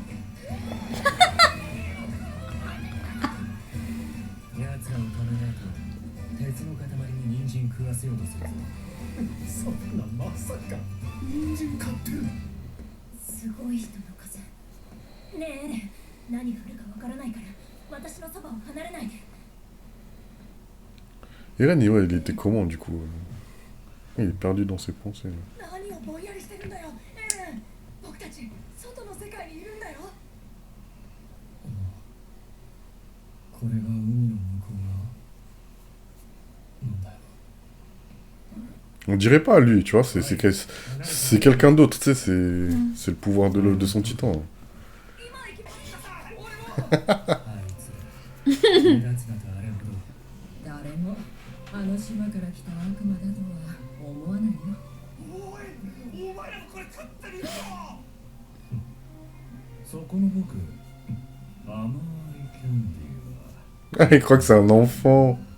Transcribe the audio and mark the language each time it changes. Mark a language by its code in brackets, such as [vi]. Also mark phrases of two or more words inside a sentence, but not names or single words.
[ja] 奴らを止めないと鉄の塊に人参食わせようとするぞ。そんなまさか人参買ってる。すごい人の数ねえエレン何があるかわからないから私のそばを離れないで [fr] Eren, ouais, il était comment du coup Il est perdu dans ses pensées. Là. [ja] 何をぼんやりしてるんだよエレン僕たち外の世界にいるんだよこれが海の向こう側なんだよ。 [fr] On dirait pas à lui, tu vois, c'est quelqu'un d'autre, tu sais, c'est le pouvoir de son titan. [ja] あいつ目立つなとあれほど。誰もあの島から来た悪魔だとは思わないよおい、お前らもこれ勝手に言うぞ。そこの僕、甘いキャンディーは。 [fr] Ah, il croit que c'est un enfant.